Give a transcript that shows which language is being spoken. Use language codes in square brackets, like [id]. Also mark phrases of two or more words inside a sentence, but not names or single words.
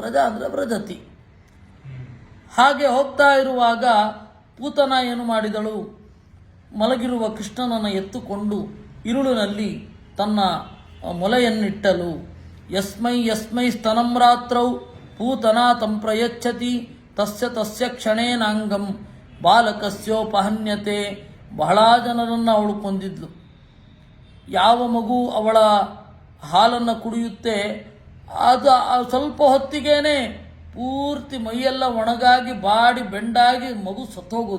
[kn] ವ್ರಜ ಅಂದರೆ ವ್ರಜತಿ. ಹಾಗೆ ಹೋಗ್ತಾ ಇರುವಾಗ ಪೂತನ ಏನು ಮಾಡಿದಳು, ಮಲಗಿರುವ ಕೃಷ್ಣನನ್ನು ಎತ್ತುಕೊಂಡು ಇರುಳಿನಲ್ಲಿ ತನ್ನ ಮೊಲೆಯನ್ನಿಟ್ಟಲು. [sa] ಯಸ್ಮೈ ಯಸ್ಮೈ ಸ್ತನಂ ರಾತ್ರೌ ಪೂತನಾ ತಂ ಪ್ರಯಚ್ಛತಿ ತಸ್ಯ ತಸ್ಯ ಕ್ಷಣೇನಾಂಗಂ ಬಾಲಕಸ್ಯೋಪಹನ್ಯತೆ. [kn] ಬಹಳ ಜನರನ್ನು ಅವಳು ಕೊಂದಿದ್ಲು. ಯಾವ ಮಗು ಅವಳ ಹಾಲನ್ನು ಕುಡಿಯುತ್ತೆ ಅದು ಸ್ವಲ್ಪ ಹೊತ್ತಿಗೇನೆ ಪೂರ್ತಿ ಮೈಯೆಲ್ಲ ಒಣಗಾಗಿ ಬಾಡಿ ಬೆಂಡಾಗಿ ಮಗು ಸತ್ತೋಗೋದು.